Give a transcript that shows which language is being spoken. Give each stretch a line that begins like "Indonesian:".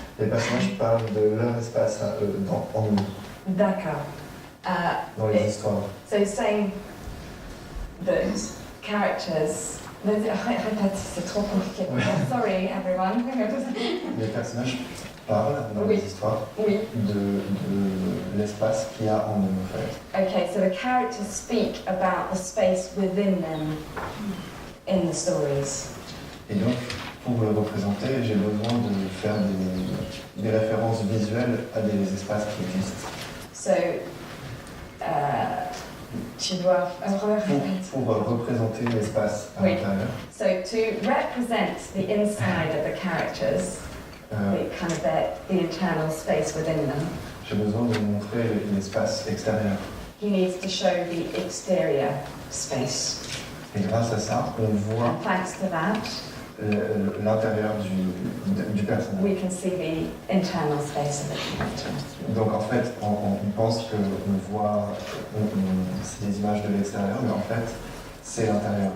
French: Les personnages parlent de leur espace à eux, en nous, D'accord. dans les histoires.
English: So he's saying that characters.
French: Répète, c'est trop compliqué. Oui.
English: Sorry, everyone.
French: Les personnages parlent dans Oui. les histoires Oui. de l'espace qu'il y a en eux, en fait.
English: Okay, so the characters speak about the space within them in the stories.
French: Et donc, pour le représenter, j'ai besoin de faire des références visuelles à des espaces qui existent.
English: So,
French: tu dois Pour représenter l'espace à Oui. l'intérieur,
English: So to represent the inside of the characters, the kind of the internal space within them,
French: j'ai besoin de montrer l'espace extérieur.
English: he needs to show the exterior space.
French: Et grâce à ça, on voit
English: And thanks to that,
French: l'intérieur du personnage.
English: we can see the internal space of the character.
French: Donc en fait, on pense qu'on voit c'est des images de l'extérieur, mais en fait, c'est l'intérieur.